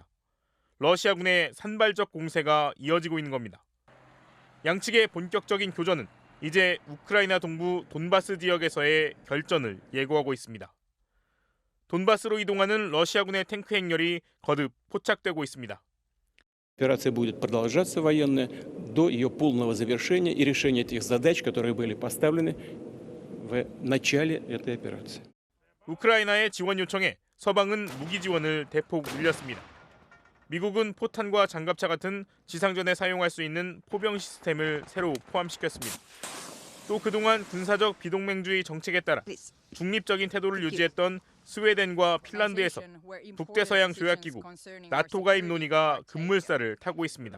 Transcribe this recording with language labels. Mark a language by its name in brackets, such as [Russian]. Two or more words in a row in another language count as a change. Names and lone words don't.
[Korean] 러시아군의 산발적 공세가 이어지고 있는 겁니다. 양측의 본격적인 교전은 이제 우크라이나 동부 돈바스 지역에서의 결전을 예고하고 있습니다. 돈바스로 이동하는 러시아군의 탱크 행렬이 거듭 포착되고 있습니다. [Russian] Операция будет продолжаться военная до ее полного завершения и решения тех задач, которые были поставлены в начале этой операции. [Korean] 우크라이나의 지원 요청에 서방은 무기 지원을 대폭 늘렸습니다. 미국은 포탄과 장갑차 같은 지상전에 사용할 수 있는 포병 시스템을 새로 포함시켰습니다. 또 그동안 군사적 비동맹주의 정책에 따라 중립적인 태도를 유지했던 스웨덴과 핀란드에서 북대서양 조약기구 나토 가입 논의가 급물살을 타고 있습니다.